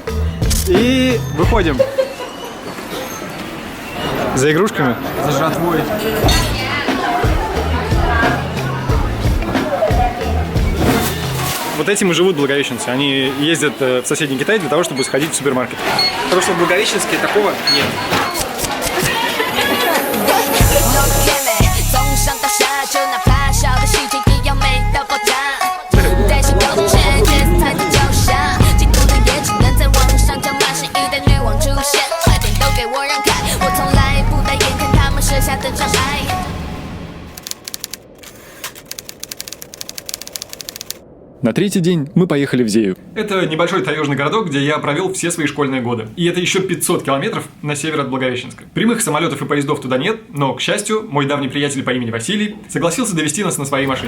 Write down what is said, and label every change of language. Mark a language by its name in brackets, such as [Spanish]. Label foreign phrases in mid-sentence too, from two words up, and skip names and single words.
[Russian] И выходим. За игрушками? За жратвой. Вот этим и живут благовещенцы. Они ездят в соседний Китай для того, чтобы сходить в супермаркет. Потому что в Благовещенске такого нет. [Chinese] 从上到下，就哪怕小的细节也要美到爆炸。带上勾芡，这才在脚下，嫉妒的也只能在网上叫骂声。一旦女王出现，快点都给我让开！我从来不带眼看他们设下的障碍。 [Russian] На третий день мы поехали в Зею. Это небольшой таежный городок, где я провел все свои школьные годы. И это еще 500 километров на север от Благовещенска. Прямых самолетов и поездов туда нет, но, к счастью, мой давний приятель по имени Василий согласился довести нас на своей машине.